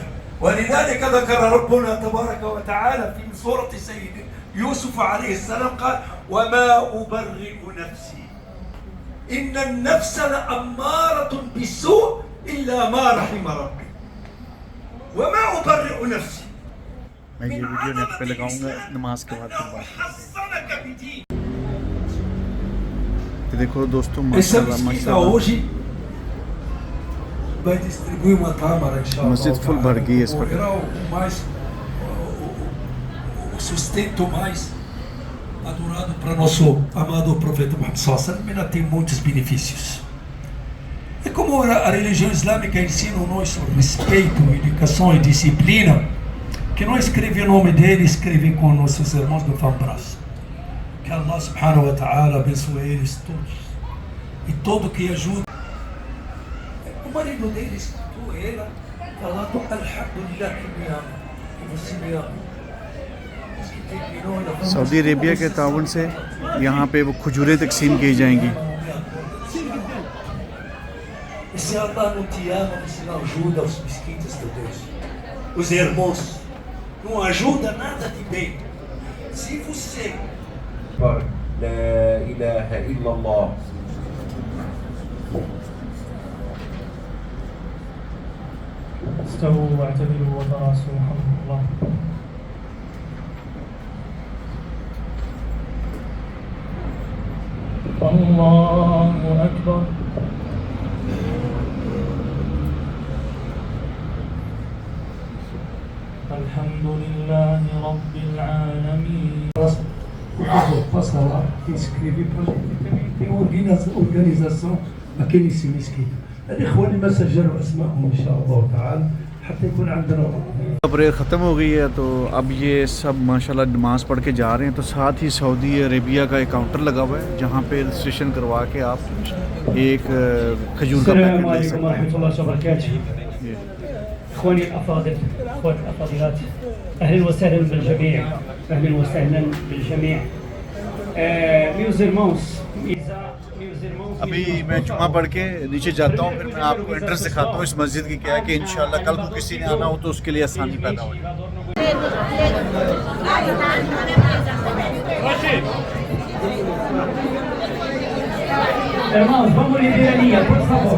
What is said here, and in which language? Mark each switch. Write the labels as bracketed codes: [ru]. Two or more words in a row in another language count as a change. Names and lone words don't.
[ar] ولذلك ذكر ربنا تبارك وتعالى في سورة سيدنا يوسف عليه السلام قال: وما أبرئ نفسي إن النفس لأمارة بالسوء إلا ما رحم ربي وما أبرئ نفسي. [ur] میں یہ ویڈیو نیٹ پہ لگاؤں گا نماز کے بعد پھر بات. دیکھو دوستوں ماشاءاللہ [pt] vai distribuir uma tâmara, inshallah. [ur] مسجد فل بھر گئی اس وقت. [pt] O sustento mais adorado para nosso amado profeta Muhammad [ar] صلى الله عليه وسلم, [pt] ela tem muitos benefícios. É como a religião islâmica ensina nós sobre respeito, educação e disciplina, que não escreve o nome dele, escreve com nossos irmãos do Fambras. Que Allah [ar] سبحانه وتعالى [pt] abençoe eles todos e todo que ajuda. O marido dele escutou ela falando alhamdulillah que você me ama. [ur] سعودی عریبیا کے ٹاؤن سے یہاں پہ وہ کھجوریں تقسیم کی جائیں گی. [pt] Se Allah não te ama, você não ajuda os mesquitas de Deus, os irmãos, não ajuda nada de bem. Se você [ar] لا إله إلا الله استووا واعتدلوا وتراصوا رحمكم الله. الله أكبر. الحمد لله رب العالمين. [pt] O favor, passa lá e escreve para a gente. Tem organização aqui em cima escrito. [ar] الإخوان اللي ما سجلوا أسمائهم إن شاء الله تعالى حتى يكون عندنا. [ur] پریئر ختم ہو گئی ہے تو اب یہ سب ماشاءاللہ نماز پڑھ کے جا رہے ہیں. تو ساتھ ہی سعودی عریبیا کا ایک کاؤنٹر لگا ہوا ہے جہاں پہ رجسٹریشن کروا کے آپ ایک کھجور کا پیکٹ لے [ar] عليكم [ur] سکتے [ar] ورحمة الله وبركاته. [ur] ہیں. [ar] إخواني الأفاضل، إخوات الأفاضلات، أهلا وسهلا بالجميع، أهلا وسهلا بالجميع. म्यूजियर्माउस [ur] ابھی میں جمعہ پڑھ کے نیچے جاتا ہوں، پھر میں آپ کو ایڈریس دکھاتا ہوں اس مسجد کی کیا ہے کہ ان شاء اللہ کل کو کسی نے آنا ہو تو اس کے لیے آسانی پیدا ہو. [pt] Irmãos, vamos liberar a linha, por favor.